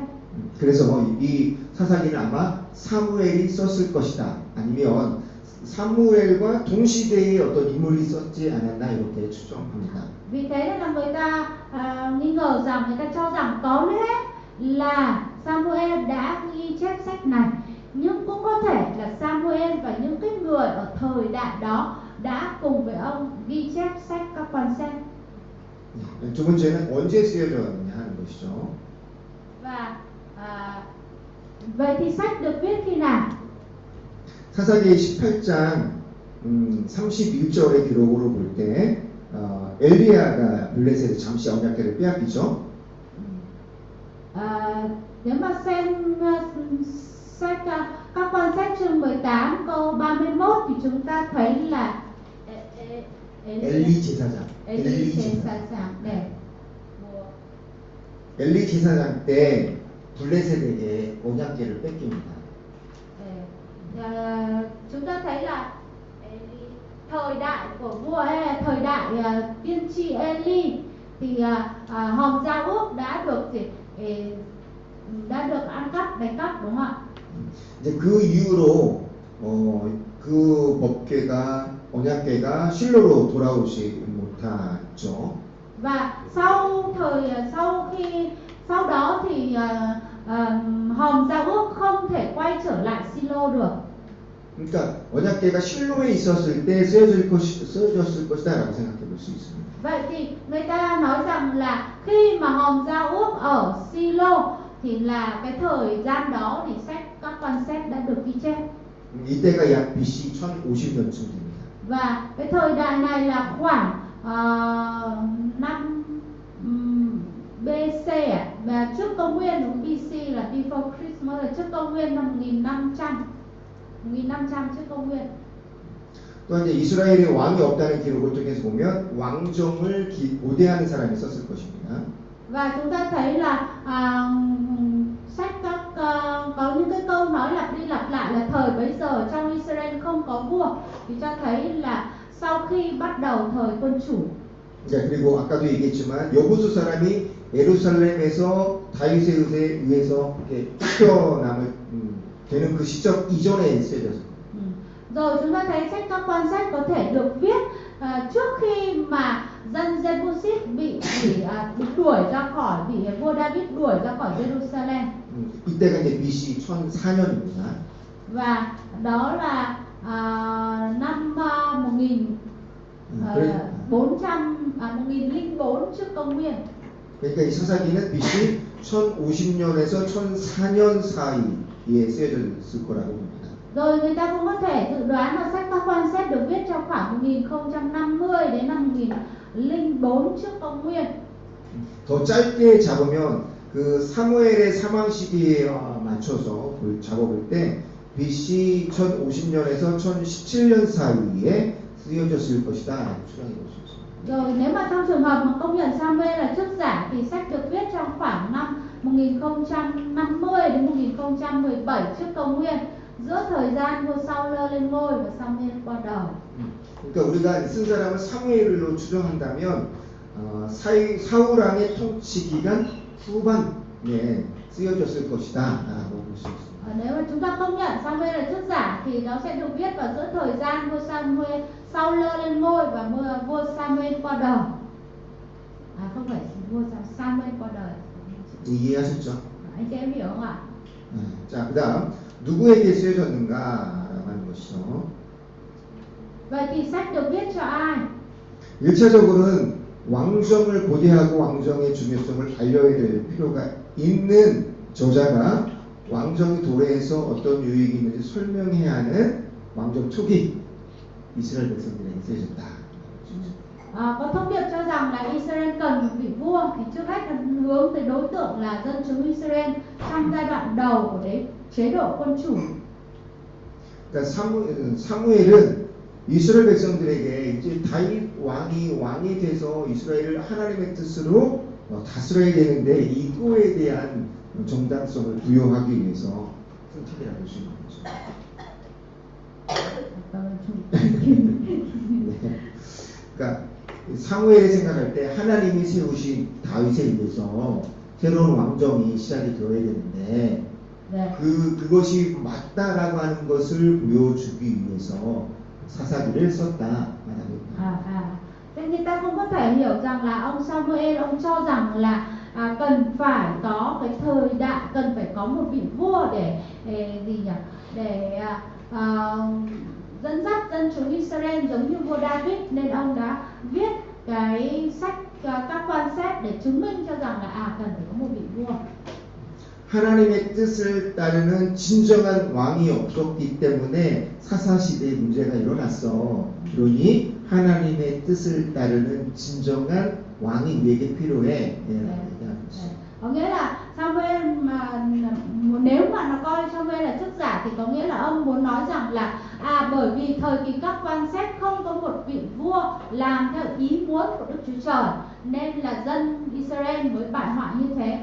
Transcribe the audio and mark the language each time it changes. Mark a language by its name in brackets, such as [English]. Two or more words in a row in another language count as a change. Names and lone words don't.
[Korean] 그래서 이 사사기는 아마 사무엘이 썼을 것이다. 아니면 사무엘과 동시대의 어떤 인물이 썼지 않았나 이렇게 추정합니다. [Vietnamese] Vì thế nên là người ta nghi ngờ rằng, người ta cho rằng có lẽ là Samuel đã ghi chép sách này, nhưng cũng có thể là Samuel và những cái người ở thời đại đó đã cùng với ông ghi chép sách các quan sách. [Korean] 두 번째는 언제 쓰여졌느냐 하는 것이죠. [Vietnamese] Và vậy thì sách được viết khi nào? [Korean] 사사기 18장 31절의 기록으로 볼 때 엘리야가 블레셋에 잠시 언약궤를 빼앗기죠. [Vietnamese] Nếu mà xem sách các quan sách chương 18 câu 31 thì chúng ta thấy là [Korean] 엘리 제사장. 엘리 제사장. 네. 엘리 제사장 때 블레셋에게 언약궤를 뺏깁니다. [Vietnamese] Chúng ta thấy là thời đại của vua hay là thời đại tiên tri Eli thì hòm giao ước đã được ăn cắp, đánh cắp, đúng không ạ? [Korean] 이제 그 이후로 그 법궤가 언약궤가 실로로 돌아오지 못했죠. [Vietnamese] Và sau đó thì hòm giao ước không thể quay trở lại Silo được. [Korean] 그러니까 언약궤가 실로에 있었을 때 쓰여졌을 것이다라고 생각해 볼 수 있습니다. [Vietnamese] Vậy thì người ta nói rằng là khi mà hòm giao ước ở Silo thì là cái thời gian đó thì sách các quan sách đã được ghi chép. [Korean] 이때가 약 BC 1050년쯤입니다. [Vietnamese] Và cái thời đại này là khoảng năm BC và trước công nguyên, đúng, BC là [English] before Christmas, [Vietnamese] là trước công nguyên năm 1500 trước công nguyên. [Korean] 또 이제 이스라엘에 왕이 없다는 기록을 통해서 보면 왕정을 고대하는 사람이 썼을 것입니다. [Vietnamese] Và chúng ta thấy là sách có những cái câu nói lặp đi lặp lại là thời bấy giờ trong Israel không có vua, thì cho thấy là sau khi bắt đầu thời quân chủ. [Korean] 그리고 아까도 얘기했지만 여부수 사람이 예루살렘에서 다윗의 의해서 이렇게 쫓겨남을 되는 그 시점 이전에 쓰여졌습니다. [Vietnamese] Rồi chúng ta thấy sách các quan sách có thể được viết trước khi mà dân Jebusit bị đuổi ra khỏi, bị vua David đuổi ra khỏi Jerusalem. [Korean] 이때가 이제 BC 1004년입니다. [Vietnamese] Và đó là năm 1004 trước công nguyên. [Korean] 그러니까 이 사사기는 BC 1050년에서 1004년 사이에 쓰여졌을 거라고 봅니다. [Vietnamese] Rồi người ta cũng có thể dự đoán là sách các quan sách được viết trong khoảng 1050 đến năm 1004 trước công nguyên. [Korean] 더 짧게 잡으면 그 사무엘의 사망 시기에 맞춰서 잡아볼 때 BC 1050년에서 1017년 사이에 쓰여졌을 것이다 라고 추정해 볼 수 있습니다. [Vietnamese] Rồi nếu mà trong trường hợp mà công nhận Samuel là trước giả thì sách được viết trong khoảng năm 1050 đến 1017 trước công nguyên, giữa thời gian vua Saul lên ngôi và Samuel qua đời. [Korean] 그러니까 우리가 쓴 사람을 사무엘로 추정한다면 사울 왕의 통치 기간 후반에 쓰여졌을 것이다라고 볼 수 있습니다. [Vietnamese] Nếu mà chúng ta công nhận Samuel là trước giả thì nó sẽ được viết vào giữa thời gian vua Saul lên ngôi và vua Samuel qua đời. Không phải vua Samuel qua đời. [Korean] 이해하셨죠? [Vietnamese] Anh chị em hiểu không ạ? [Korean] 자, 그다음 누구에게 쓰여졌는가라고 하는 것이죠. [Vietnamese] Vậy thì sách được viết cho ai? [Korean] 1차적으로는 왕정을 고대하고 왕정의 중요성을 알려야 될 필요가 있는 저자가 왕정이 도래해서 어떤 유익이 있는지 설명해야 하는 왕정 초기 이스라엘 백성들에게 쓰여졌다. [Vietnamese] Có thông điệp cho rằng là Israel cần một vị vua, thì trước hết là hướng tới đối tượng là dân chúng Israel trong giai đoạn đầu của chế độ quân chủ. [Korean] 그러니까 사무엘은 이스라엘 백성들에게 이제 다윗 왕이 돼서 이스라엘을 하나님의 뜻으로 다스려야 되는데 이거에 대한 정당성을 부여하기 위해서 선택이라고 할 수 있는 거죠. 네. 그러니까 사무엘이 생각할 때 하나님이 세우신 다윗에 의해서 새로운 왕정이 시작이 되어야 되는데 네. 그것이 맞다라고 하는 것을 보여주기 위해서 사사기를 썼다 말합니다. [Vietnamese] Thế người ta cũng có thể hiểu rằng là ông Samuel ông cho rằng là cần phải có cái thời đại, cần phải có một vị vua để dẫn dắt dân chúng Israel giống như vua David, nên ông đã viết cái sách các quan xét để chứng minh cho rằng là cần phải có một vị vua. [Korean] 하나님의 뜻을 따르는 진정한 왕이 없었기 때문에 사사시대에 문제가 일어났어. 그러니 하나님의 뜻을 따르는 진정한 왕이 우리에게 필요해. [Vietnamese] Có nghĩa là Samuel mà nếu mà nó coi Samuel là chức giả thì có nghĩa là ông muốn nói rằng là bởi vì thời kỳ các quan xét không có một vị vua làm theo ý muốn của Đức Chúa Trời nên là dân Israel mới bại hoại như thế.